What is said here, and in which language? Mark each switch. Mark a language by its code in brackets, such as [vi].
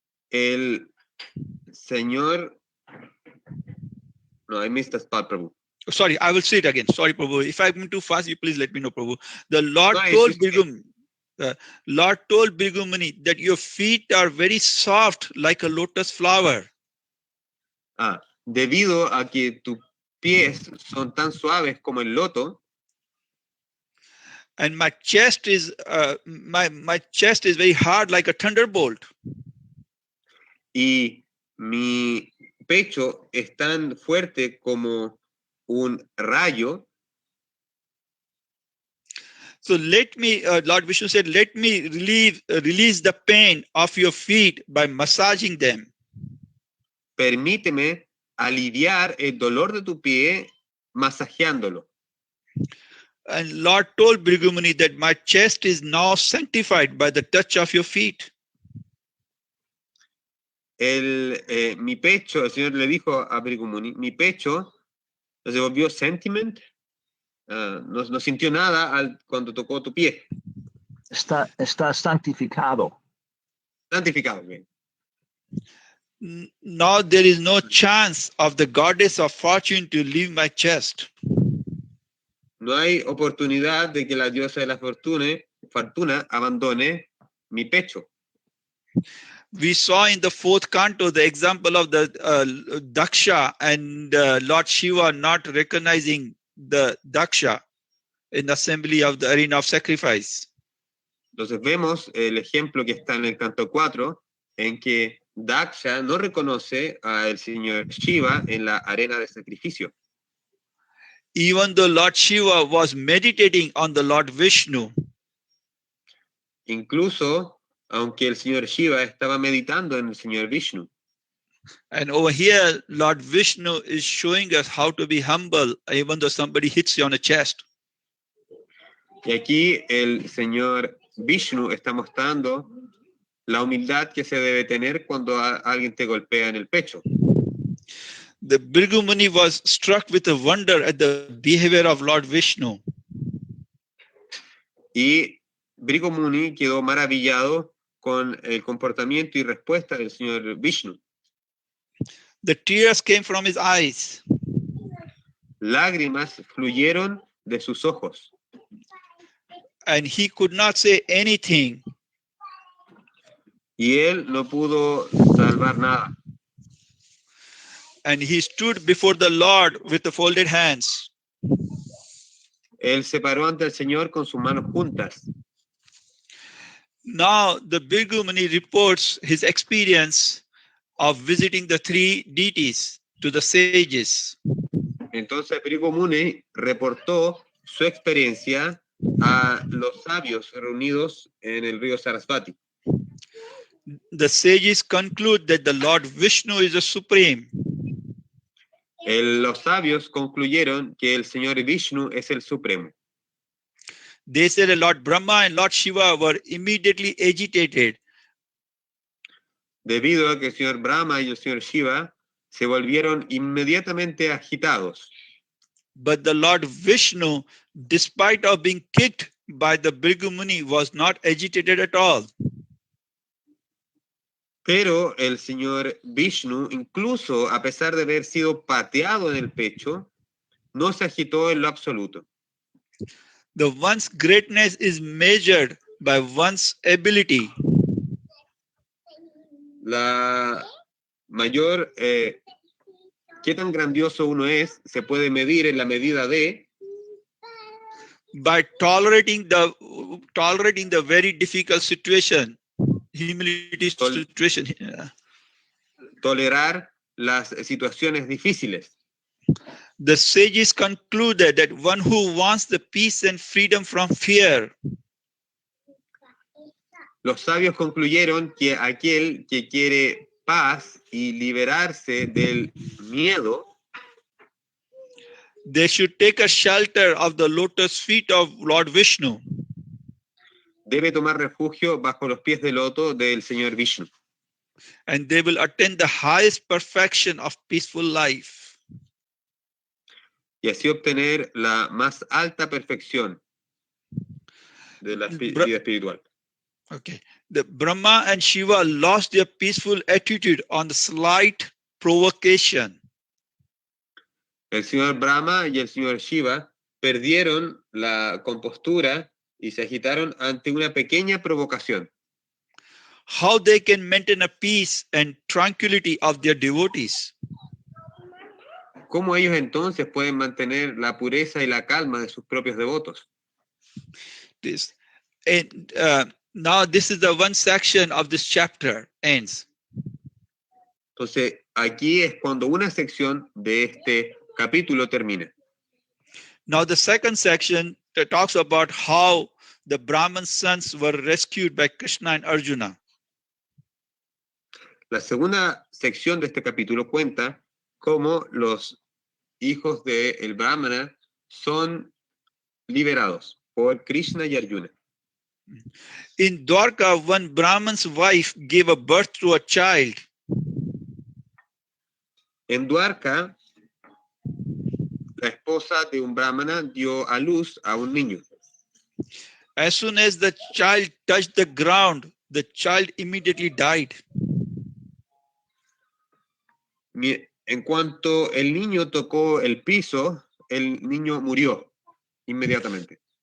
[es] El Señor... [en] No, I missed the spot, Prabhu. Sorry, I will say it again. Sorry, Prabhu. If I'm too fast, you please let me know, Prabhu. The Lord No, it's told just- Bhrigu that your feet are very soft like a lotus flower. [es] Debido a que tus pies son tan suaves como el loto, [en] And my chest is my chest is very hard like a thunderbolt. [es] y mi pecho es tan fuerte como un rayo. [en] So let me, Lord Vishnu said, let me release the pain of your feet by massaging them. [es] Permíteme aliviar el dolor de tu pie masajeándolo. [en] And Lord told Bhrigu that my chest is now sanctified by the touch of your feet. [es] Mi pecho, el Señor le dijo a Bhrigu Muni, mi pecho se volvió sentiment, no sintió nada cuando tocó tu pie. Está santificado. Santificado, bien. [en] Now there is no chance of the goddess of fortune to leave my chest. [es] No hay oportunidad de que la diosa de la fortuna abandone mi pecho. [en] We saw in the fourth canto the example of the Daksha and Lord Shiva not recognizing the Daksha in the assembly of the arena of sacrifice. [es] Entonces vemos el ejemplo que está en el canto 4, en que Daksha no reconoce al señor Shiva en la arena de sacrificio. [en] Even though Lord Shiva was meditating on the Lord Vishnu, [es] Incluso, aunque el señor Shiva estaba meditando en el señor Vishnu. [en] and over here, Lord Vishnu is showing us how to be humble, even though somebody hits you on the chest. [es] Y aquí el señor Vishnu está mostrando la humildad que se debe tener cuando alguien te golpea en el pecho. [en] The Bhrigu Muni was struck with a wonder at the behavior of Lord Vishnu. [es] Y Bhrigu Muni quedó maravillado con el comportamiento y respuesta del señor Vishnu. [en] The tears came from his eyes. [es] Lágrimas fluyeron de sus ojos. [en] And he could not say anything. [es] Y él no pudo salvar nada. [en] And he stood before the Lord with the folded hands. [es] Él se paró ante el Señor con sus manos juntas. [en] Now the Bhrigu Muni reports his experience of visiting the three deities to the sages. [es] Entonces Bhrigu Muni reportó su experiencia a los sabios reunidos en el río Sarasvati. [en] The sages conclude that the Lord Vishnu is the supreme. [es] Los sabios concluyeron que el Señor Vishnu es el Supremo. [en] They said that Lord Brahma and Lord Shiva were immediately agitated. [es] Debido a que el Señor Brahma y el Señor Shiva se volvieron inmediatamente agitados. [en] But the Lord Vishnu, despite of being kicked by the Bhrigu Muni, was not agitated at all. [es] Pero el Señor Vishnu, incluso a pesar de haber sido pateado en el pecho, no se agitó en lo absoluto. [en] The one's greatness is measured by one's ability. [es] La mayor, qué tan grandioso uno es, se puede medir en la medida de [en] by tolerating the very difficult situation, humility situation. [es] tolerar las situaciones difíciles. [en] The sages concluded that one who wants the peace and freedom from fear [es] Los sabios concluyeron que aquel que quiere paz y liberarse del miedo, [en] they should take a shelter of the lotus feet of Lord Vishnu. [es] debe tomar refugio bajo los pies de loto del Señor Vishnu. [en] And they will attain the highest perfection of peaceful life. [es] Y así obtener la más alta perfección de la vida espiritual. [en] Okay. The Brahma and Shiva lost their peaceful attitude on the slight provocation. [es] El señor Brahma y el señor Shiva perdieron la compostura y se agitaron ante una pequeña provocación. [en] How they can maintain a peace and tranquility of their devotees? [es] ¿Cómo ellos entonces pueden mantener la pureza y la calma de sus propios devotos? [en] This. And now this is the one section of this chapter ends. [es] Entonces, aquí es cuando una sección de este capítulo termina. [en] Now the second section talks about how the Brahman sons were rescued by Krishna and Arjuna. [es] La segunda sección de este capítulo cuenta cómo los hijos del Brahmana son liberados por Krishna y Arjuna. [en] In Dwarka, one Brahman's wife gave a birth to a child. [es] En Dwarka, la esposa de un Brahmana dio a luz a un niño. [en] As soon as the child touched the ground, the child immediately died. [es] En cuanto el niño tocó el piso, el niño murió inmediatamente.